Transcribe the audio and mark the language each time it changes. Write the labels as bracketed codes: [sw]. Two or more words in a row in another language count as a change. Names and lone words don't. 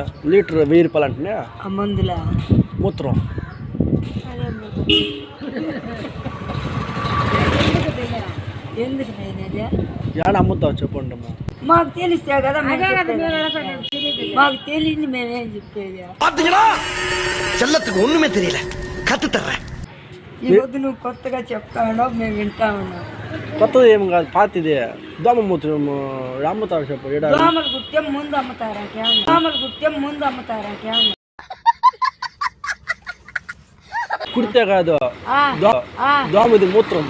[te] లీటర్ 1000 రూపాయలు అంటే మూత్రం. ఏడ అమ్ముతావు చెప్పండి అమ్మా. మాకు తెలిస్తే కదా, మాకు తెలియదు మేమేం చెప్పేది. [ta] பாத்தீங்களா செல்லத்துக்கு ஒண்ணுமே தெரியல கத்து தர்றேன். [te] ఈ రోజు నువ్వు కొత్తగా చెప్తానో మేము వింటా ఉన్నాం. కొత్తది ఏం కాదు, పాతిది. దోమ మూత్రం అమ్ముతారు చెప్పు. దోమలు గుత్యం ముందు అమ్ముతారా? కుడితే కాదు, దోమది మూత్రం.